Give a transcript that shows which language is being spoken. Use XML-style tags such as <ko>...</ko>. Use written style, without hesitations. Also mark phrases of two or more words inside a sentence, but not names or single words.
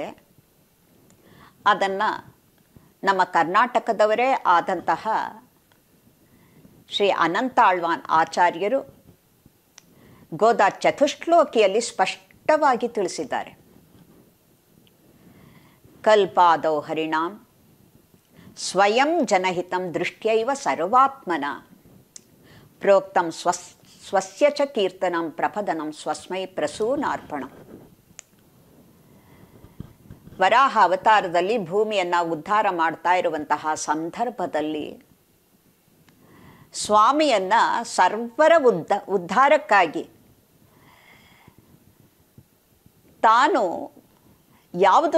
<kn>ಅದನ್ನು ನಮ್ಮ ಕರ್ನಾಟಕದವರೇ ಆದಂತಹ ಶ್ರೀ ಅನಂತಾಳ್ವಾನ್ ಆಚಾರ್ಯರು ಗೋದಾ ಚತುಶ್ಲೋಕಿಯಲ್ಲಿ ಸ್ಪಷ್ಟವಾಗಿ ತಿಳಿಸಿದ್ದಾರೆ.</kn> <sa>ಕಲ್ಪಾದೌ ಹರಿಣಾಂ ಸ್ವಯಂ ಜನಹಿತಂ ದೃಷ್ಟ್ಯೈವ ಸರ್ವಾತ್ಮನ ಪ್ರೋಕ್ತಂ ಸ್ವಸ್ಯ ಚ ಕೀರ್ತನಂ ಪ್ರಪದನಂ ಸ್ವಸ್ಮೈ ಪ್ರಸೂನಾರ್ಪಣಂ.</sa> <kn>ವರಾಹ ಅವತಾರದಲ್ಲಿ ಭೂಮಿಯನ್ನು ಉದ್ಧಾರ ಮಾಡ್ತಾ ಇರುವಂತಹ ಸಂದರ್ಭದಲ್ಲಿ ಸ್ವಾಮಿಯನ್ನು ಸರ್ವರ ಉದ್ಧಾರಕ್ಕಾಗಿ ತಾನು ಯಾವುದು</kn>